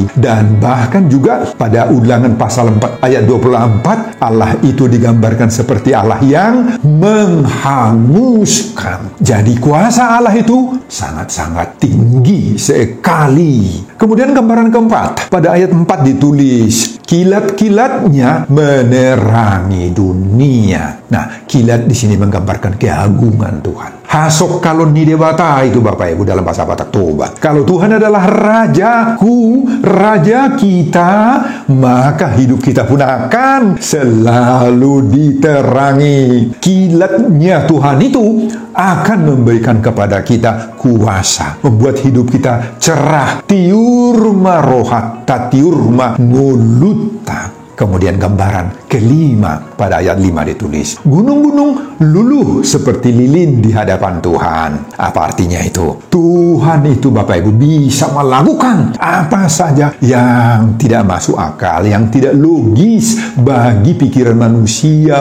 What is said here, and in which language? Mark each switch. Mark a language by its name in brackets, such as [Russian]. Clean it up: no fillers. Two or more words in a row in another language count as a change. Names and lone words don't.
[Indonesian] Dan bahkan juga pada Ulangan pasal 4 ayat 24, Allah itu digambarkan seperti Allah yang menghanguskan. Jadi kuasa Allah itu sangat-sangat tinggi sekali. Kemudian gambaran keempat, pada ayat 4 ditulis, kilat-kilatnya menerangi dunia. Nah, kilat di sini menggambarkan keagungan Tuhan. [Batak Toba] Hasok kalon ni dewata [Indonesian] itu Bapak Ibu dalam bahasa Batak Toba. Kalau Tuhan adalah rajaku, raja kita, maka hidup kita pun akan selalu diterangi. Kilatnya Tuhan itu akan memberikan kepada kita kuasa, membuat hidup kita cerah. [Batak Toba] Tiurma rohat, tatiurma nguluta. [Indonesian] Kemudian gambaran kelima, pada ayat 5 ditulis, gunung-gunung luluh seperti lilin di hadapan Tuhan. Apa artinya itu? Tuhan itu Bapak Ibu bisa melakukan apa saja yang tidak masuk akal, yang tidak logis bagi pikiran manusia.